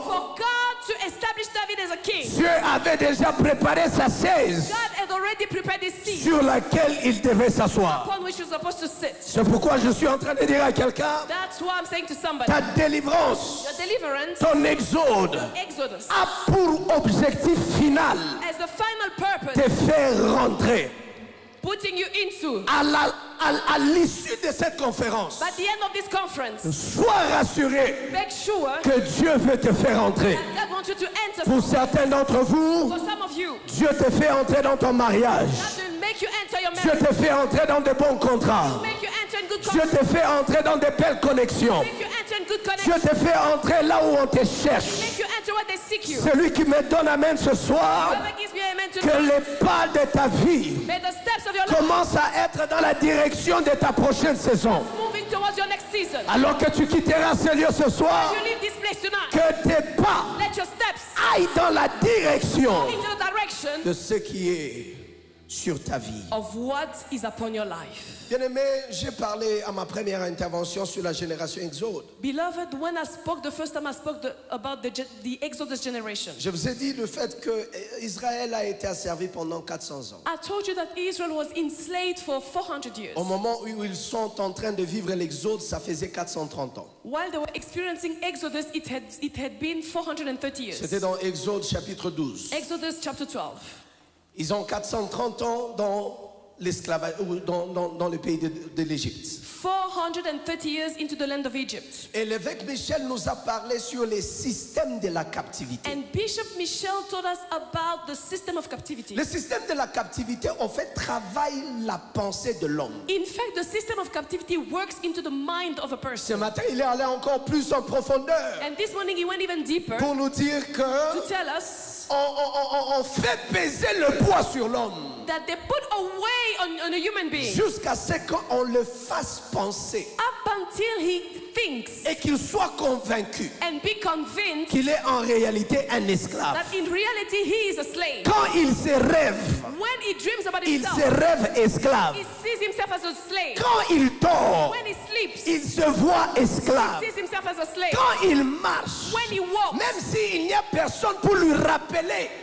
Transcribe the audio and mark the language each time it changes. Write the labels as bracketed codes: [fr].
[en] for God to establish David as a king. [fr] Dieu avait déjà préparé sa chaise [en] God had already prepared his seat [fr] sur laquelle il devait s'asseoir. [en] upon which he was supposed to sit. [fr] C'est pourquoi je suis en train de dire à quelqu'un, [en] That's why I'm saying to somebody, [fr] ta délivrance, [en] your deliverance, [fr] ton exode, [en] Exodus, [fr] a pour objectif final [en] as the final purpose [fr] te faire rentrer. [en] putting you into. [fr] À l'issue de cette conférence, [en] By the end of this conference, [fr] sois rassuré [en] make sure [fr] que Dieu veut te faire entrer. [en] that God wants you to enter. [fr] Pour certains d'entre vous, [en] For some of you, [fr] Dieu te fait entrer dans ton mariage. [en] God will make you enter your [fr] Dieu [en] marriage. [fr] te fait entrer dans de bons contrats. [en] Make you enter in good [fr] Dieu [en] connection. [fr] te fait entrer dans de belles connexions. [en] Make you enter in good [fr] Dieu [en] connection. [fr] te fait entrer là où on te cherche. [en] Make you enter where they seek you. [fr] Celui qui me donne amen ce soir, [en] Whoever gives me amen [fr] que [en] tonight, [fr] les pas de ta vie [en] may the steps of your life [fr] commencent à être dans la direction de ta prochaine saison. [en] moving towards your next season. [fr] Alors que tu quitteras ce lieu ce soir, [en] You leave this place tonight. [fr] que tes pas [en] Let your steps [fr] aillent dans la direction [en] into the direction [fr] de ce qui est sur ta vie. [en] of what is upon your life. [fr] Bien-aimé, j'ai parlé à ma première intervention sur la génération Exode. [en] Beloved, when I spoke the first time, I spoke about the Exodus generation. [fr] Je vous ai dit le fait que Israël a été asservi pendant 400 ans. [en] I told you that Israel was enslaved for 400 years. [fr] Au moment où ils sont en train de vivre l'Exode, ça faisait 430 ans. [en] While they were experiencing Exodus, it had been 430 years. [fr] C'était dans Exode chapitre 12. [en] Exodus chapter 12. [fr] Ils ont 430 ans dans l'esclavage, ou dans le pays de l'Égypte. [en] 430 years into the land of Egypt. [fr] Et l'évêque Michel nous a parlé sur les systèmes de la captivité. [en] And Bishop Michel told us about the system of captivity. [fr] Le système de la captivité, en fait, travaille la pensée de l'homme. [en] In fact, the system of captivity works into the mind of a [fr] Ce [en] person. [fr] matin, il est allé encore plus en profondeur [en] And this morning he went even deeper [fr] pour nous dire [en] to [fr] que [en] tell us [fr] on fait peser le poids sur l'homme [en] that they put a weight on a human being [fr] jusqu'à ce qu'on le fasse penser [en] up until he thinks [fr] et qu'il soit convaincu [en] and be convinced [fr] qu'il est en réalité un esclave. [en] that in reality he is a slave. [fr] Quand il se rêve, [en] When he dreams about [fr] il [en] himself, [fr] se rêve esclave. [en] he sees himself as a slave. [fr] Quand il dort, [en] When he sleeps, [fr] il se voit esclave. [en] he sees himself as a slave. [fr] Quand il marche, [en] When he walks, [fr] même s'il n'y a personne pour lui rappeler,